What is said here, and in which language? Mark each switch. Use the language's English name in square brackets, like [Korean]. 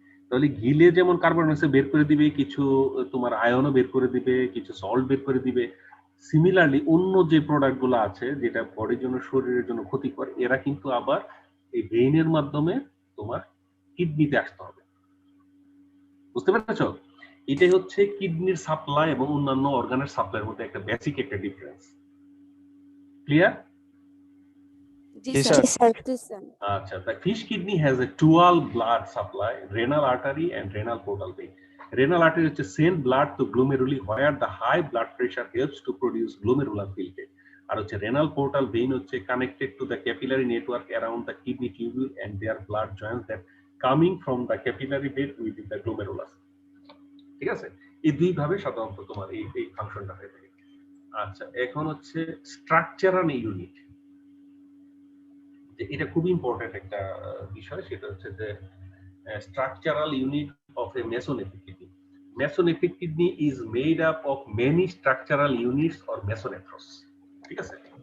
[Bangla] তাহলে গিলে যেমন কার্বন ডাইঅক্সাইড বের করে দিবে, কিছু তোমার আয়নও বের করে দিবে, কিছু সল্ট বের করে দিবে, সিমিলারলি অন্য যে প্রোডাক্ট গুলো আছে যেটা বডির জন্য শরীরের জন্য ক্ষতিকর, এরা কিন্তু আবার এই ভেইনের মাধ্যমে তোমার কিডনিতে আসতে হবে। বুঝতে পেরেছো? এটাই হচ্ছে কিডনির সাপ্লাই এবং অন্যান্য অর্গানের সাপ্লাইয়ের মধ্যে একটা বেসিক একটা difference. Clear? G G sir. Sir. G sir. [English] Acha, the fish kidney has a dual blood supply, renal artery and renal portal vein. Renal artery is to send blood to glomeruli where the high blood pressure helps to produce glomerular filtrate. [Bangla] আর হচ্ছে [English] renal portal vein হচ্ছে connected to the capillary network around the kidney tubule and their blood joins that coming from the capillary bed within the glomerulus. [Bangla] ঠিক আছে? এই দুই ভাবে সাধারণত তোমার এই ফাংশনটা হয়ে থাকে। আচ্ছা, এখন হচ্ছে স্ট্রাকচারাল ইউনিট। এটা খুব ইম্পর্টেন্ট একটা বিষয়, সেটা হচ্ছে যে [English] Structural unit of a mesonephric kidney. Mesonephric kidney is made up of many structural units or mesonephros. [Bangla] ঠিক আছে?